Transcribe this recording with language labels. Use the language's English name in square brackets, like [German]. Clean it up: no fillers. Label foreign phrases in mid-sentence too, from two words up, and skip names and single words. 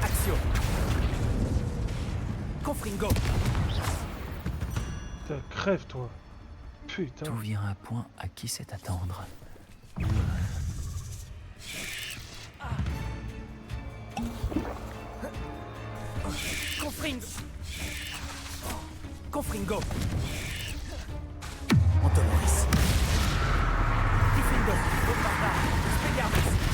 [French] Repulsio. Confringo. Putain, crève toi. Putain. Tout vient à point à qui sait attendre. Confringo. Confringo. Antonoris. Diffindo. Bombarda. Spéliarmus.